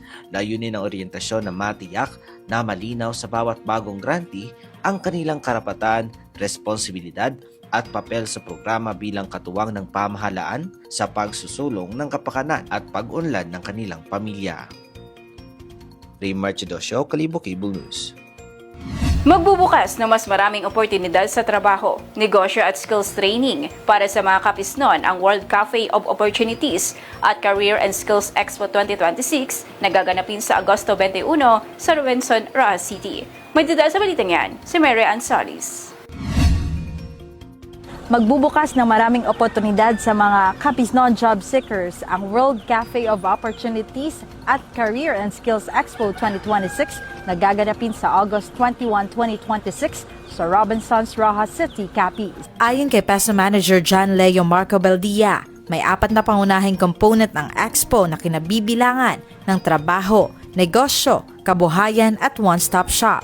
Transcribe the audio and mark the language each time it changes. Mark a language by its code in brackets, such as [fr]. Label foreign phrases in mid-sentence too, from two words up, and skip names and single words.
[tl] Layunin ng oryentasyon na matiyak na malinaw sa bawat bagong grantee ang kanilang karapatan, responsibilidad at papel sa programa bilang katuwang ng pamahalaan sa pagsusulong ng kapakanan at pag-unlad ng kanilang pamilya. Ray Marchidosio, Kalibo Cable News. Magbubukas ng mas maraming oportunidad sa trabaho, negosyo at [en] skills training [tl] para sa mga kapisnon ang World Cafe of Opportunities at Career and Skills Expo 2026 na gaganapin sa Agosto 21 sa Robinson, Roxas City. May detalye sa balitang yan, si Mary Ann Solis. Magbubukas ng maraming oportunidad sa mga kapisnon [en] job seekers [tl] ang World Cafe of Opportunities at Career and Skills Expo 2026 na gaganapin sa August 21, 2026 sa Robinsons, Roxas City, Capiz. Ayon kay PESA Manager John Leo Marco Baldia, may 4 na pangunahing component ng Expo na kinabibilangan ng trabaho, negosyo, kabuhayan at [en] one-stop shop.